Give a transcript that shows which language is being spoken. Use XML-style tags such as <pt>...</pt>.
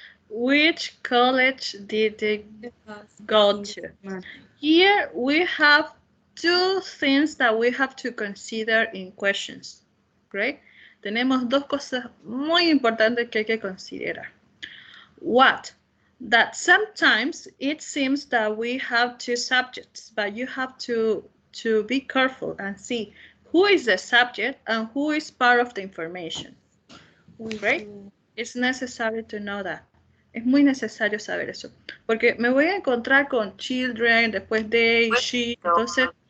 <en>Which college did they go to? Here we have 2 things that we have to consider in questions. Great.</en> <es>Tenemos 2 cosas muy importantes que hay que considerar.</es> <en>What? That sometimes it seems that we have 2 subjects, but you have to be careful and see who is the subject and who is part of the information. Right? It's necessary to know that.</en> <es>Es muy necesario saber eso. Porque me voy a encontrar con children, después they, she, entonces...</es>